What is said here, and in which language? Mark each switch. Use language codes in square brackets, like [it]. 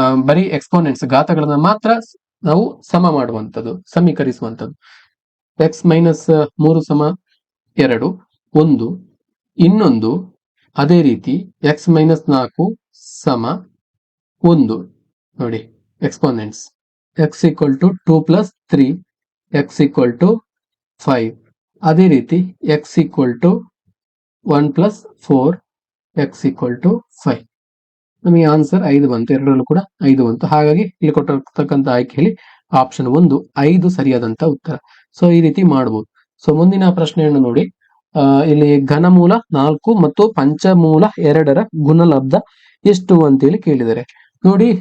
[kn] ಬರೀ ಎಕ್ಸ್ಪೋನೆಂಟ್ಸ್ ಘಾತಗಳನ್ನ ಮಾತ್ರ ನಾವು ಸಮ ಮಾಡುವಂಥದ್ದು, ಸಮೀಕರಿಸುವಂಥದ್ದು. x-3 ಸಮ 2 1, ಇನ್ನೊಂದು ಅದೇ ರೀತಿ x-4 ಸಮ 1 ನೋಡಿ exponents. [en] x equal to 2 plus 3, x equal to 5. [kn] ಅದೇ ರೀತಿ [en] x equal to 1 plus 4, x equal to 5. [kn] ನಮಗೆ ಆನ್ಸರ್ 5 ಬಂತು, ಎರಡರಲ್ಲೂ ಕೂಡ 5 ಬಂತು. ಹಾಗಾಗಿ ಇಲ್ಲಿ ಕೊಟ್ಟಿರ್ತಕ್ಕಂಥ ಆಯ್ಕೆಯಲ್ಲಿ ಆಪ್ಷನ್ 1 5 ಸರಿಯಾದಂತ ಉತ್ತರ. ಸೊ ಈ ರೀತಿ ಮಾಡಬಹುದು. ಸೊ ಮುಂದಿನ ಪ್ರಶ್ನೆಯನ್ನು ನೋಡಿ. ಇಲ್ಲಿ ಘನಮೂಲ 4 ಮತ್ತು ಪಂಚಮೂಲ 2ರ ಗುಣಲಬ್ಧ ಎಷ್ಟು ಅಂತೇಳಿ ಕೇಳಿದರೆ ನೋಡಿ.